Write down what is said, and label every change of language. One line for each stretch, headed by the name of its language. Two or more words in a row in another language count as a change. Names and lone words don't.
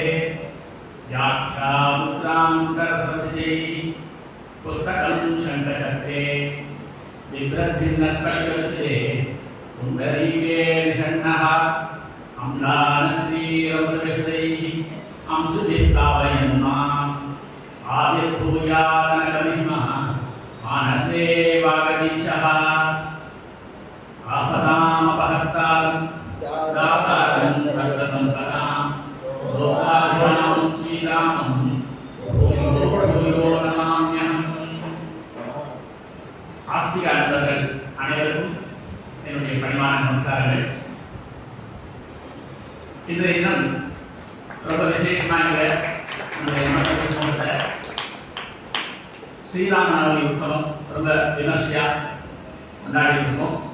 Sanskrit: व्याख्यामुद्रां करसरसिजैः पुस्तकं शङ्खचक्रे बिभ्रद्भिन्नस्फटिकरुचिरे पुण्डरीके निषण्णः अम्लानश्रीरमृतविशदैः अंशुभिर्भावयन् माम् आविर्भूयानकमहिमः मानसे वागदीशः। आपदामपहर्तारं दातारं सर्वसम्पदां लोकाभिरामं श्रीरामं भूयो नमाम्यहम्।
Tamil: ஆஸ்திக அன்பர்கள் அனைவருக்கும் என்னுடைய பணிவான நமஸ்காரங்கள். இன்றைய தினம் ரொம்ப விசேஷமாக ஸ்ரீராம நவமி உற்சவம் ரொம்ப விமர்சையா கொண்டாடி இருக்கோம்.